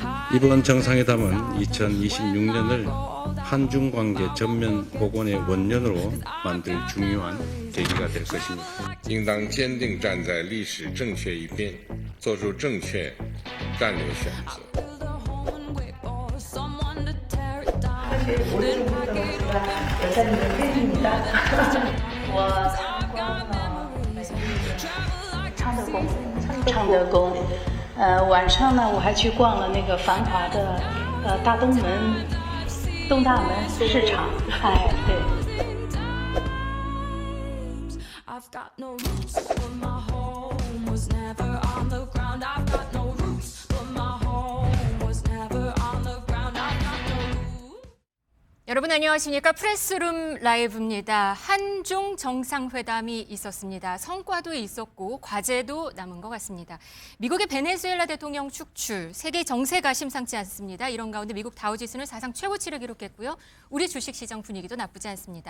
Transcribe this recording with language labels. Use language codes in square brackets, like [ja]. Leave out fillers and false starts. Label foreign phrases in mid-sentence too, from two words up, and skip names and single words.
[ko] 이번 정상회담은 2026년을 한중 관계 전면 복원의 원년으로 만들 중요한 계기가 될 것입니다. [zh] 应当坚定站在历史正确一边，做出正确战略选择。 [ko] 여자님의 팬입니다. [zh] 昌德宫，晚上呢，我还去逛了那个繁华的大东门、东大门市场，哎，对。 [en] I've got no roots, but my home was never on the ground. I've got no roots, but my home was never on the ground. I've got no roots. [ko] 여러분 안녕하십니까? 프레스룸 라이브입니다. 한중 정상회담이 있었습니다. 성과도 있었고 과제도 남은 것 같습니다. 미국의 베네수엘라 대통령 축출, 세계 정세가 심상치 않습니다. 이런 가운데 미국 다우지수는 사상 최고치를 기록했고요. 우리 주식시장 분위기도 나쁘지 않습니다.